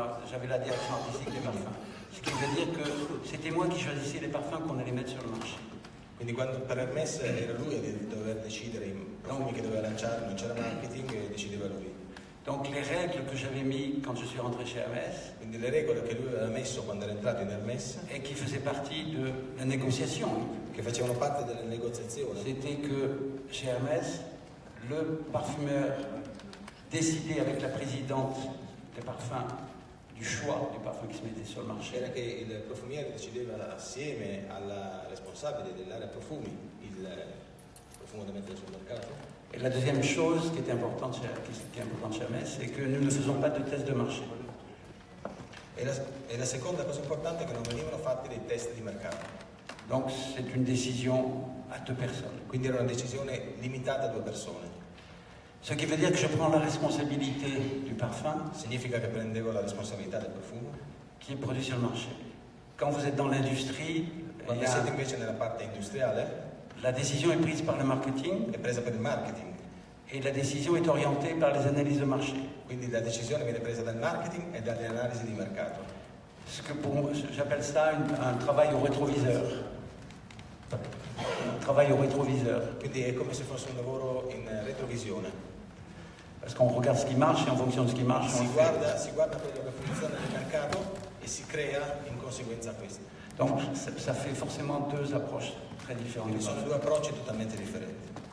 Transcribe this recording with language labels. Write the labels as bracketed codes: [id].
[fr] J'avais la direction artistique des parfums. Ce qui veut dire que c'était moi qui choisissais les parfums qu'on allait mettre sur le marché. [it] Quindi quando per Hermès era lui a dover decidere i profumi che doveva lanciare, non c'era marketing e decideva lui. [fr] Donc les règles que j'avais mis quand je suis rentré chez Hermès, [it] quindi le regole che lui aveva messo quando era entrato in Hermès [fr] et qui faisaient partie de la négociation, [it] che facevano parte delle negoziazioni, [fr] c'était que chez Hermès, le parfumeur décidait avec la présidente des parfums du choix du parfum qui se mettait sur le marché. [it] Era che il profumiere decideva assieme alla responsabile dell'area profumi il profumo da mettere sul mercato. [fr] Et la deuxième chose qui est importante chez Hermès, c'est que nous ne faisons pas de tests de marché. [it] E la seconda cosa importante è che non venivano fatti dei test di mercato. [fr] Donc c'est une décision à 2 personnes. [it] Quindi era una decisione limitata a 2 persone. [fr] Ce qui veut dire que je prends la responsabilité du parfum [it] Significa che prendevo la responsabilità del profumo. [fr] qui est produit sur le marché. Quand vous êtes dans l'industrie, [it] Quando siete invece nella parte industriale, [fr] la décision est prise par le marketing [it] è presa per il marketing. [fr] et la décision est orientée par les analyses de marché. [it] Quindi la decisione viene presa dal marketing e dalle analisi di mercato. [fr] Ce que pour moi, j'appelle ça un travail au rétroviseur. Un travail au rétroviseur. [it] Quindi è come se fosse un lavoro in retrovisione. [fr] Parce qu'on regarde ce qui marche et en fonction de ce qui marche, on [it] Si [fr] le fait. [it] guarda quello che funziona nel mercato e si crea in conseguenza a questo. [fr] Donc ça fait forcément 2 approches très différentes. [it] Quindi sono 2 approcci totalmente differenti.